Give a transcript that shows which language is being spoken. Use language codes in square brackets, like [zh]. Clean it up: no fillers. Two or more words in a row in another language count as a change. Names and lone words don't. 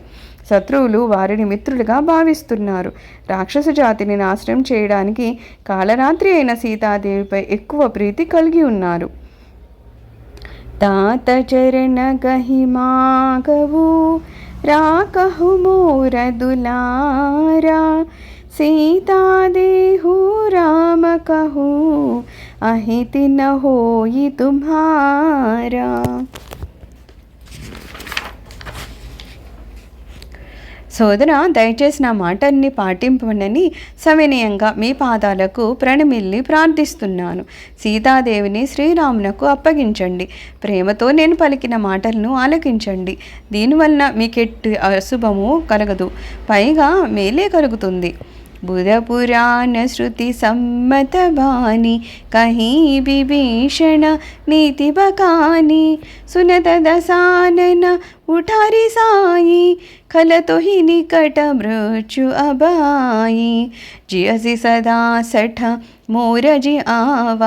[te] శత్రువులు వారిని మిత్రులుగా భావిస్తున్నారు. రాక్షస జాతిని నాశనం చేయడానికి కాళరాత్రి అయిన సీతాదేవిపై ఎక్కువ ప్రీతి కలిగి ఉన్నారు. [awa] तात चरण गहि मागवु राकहु मोर दुलारा सीता देहु राम कहू अहिति न होई तुम्हारा. [te] సోదర, దయచేసి నా మాటల్ని పాటింపనని సవినయంగా మీ పాదాలకు ప్రణమిల్లి ప్రార్థిస్తున్నాను. సీతాదేవిని శ్రీరామునకు అప్పగించండి. ప్రేమతో నేను పలికిన మాటలను ఆలకించండి. దీనివలన మీకెట్టి అశుభము కలగదు, పైగా మేలే కలుగుతుంది. [awa] बुध पुराण श्रुति सम्मत बानी कहीं विभीषण नीति बकानी सुनत दसानन उठारी साई खल तो ही निकट मृत्यु अबाई जियसि सदा सठ मोर जि आवा